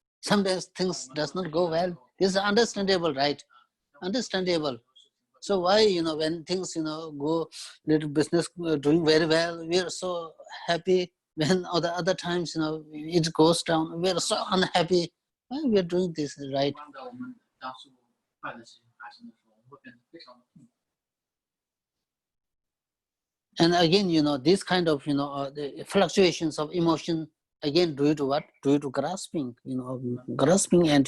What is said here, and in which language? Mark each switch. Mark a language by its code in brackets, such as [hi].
[en] Sometimes things does not go well. This is understandable, right? Understandable. So why, when things, go little business doing very well, we are so happy. When other times, it goes down, we are so unhappy. Why we are doing this, right? [zh] 当我们当时坏的事情发生的时候，我们会变得非常的痛苦。 [en] And again, this kind of, the fluctuations of emotion, again, due to what? Due to grasping, grasping and,